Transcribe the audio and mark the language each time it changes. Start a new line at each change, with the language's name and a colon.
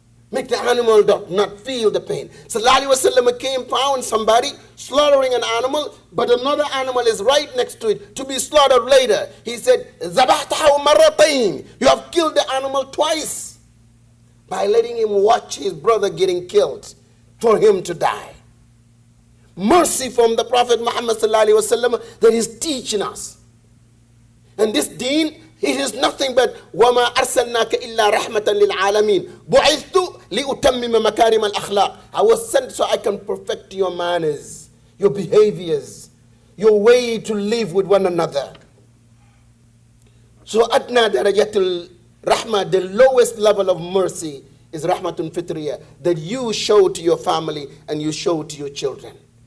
English: Make the animal not feel the pain. Sallallahu Alaihi Wasallam found somebody slaughtering an animal, but another animal is right next to it to be slaughtered later. He said,
Arabic: Zabahtahu marratayn.
English: You have killed the animal twice by letting him watch his brother getting killed for him to die. Mercy from the Prophet Muhammad Sallallahu Alaihi Wasallam that is teaching us. And this deen, it is nothing but
Arabic: وَمَا أَرْسَلْنَاكَ إِلَّا رَحْمَةً لِلْعَالَمِينَ بُعِثْتُ لِأُتَمِّمَ مَكَارِمَ الْأَخْلَاقِ.
English: I was sent so I can perfect your manners, your behaviors, your way to live with one another. So
Arabic: adna darajatul rahmah,
English: the lowest level of mercy is
Arabic: rahmatun fitriyah,
English: that you show to your family and you show to your children.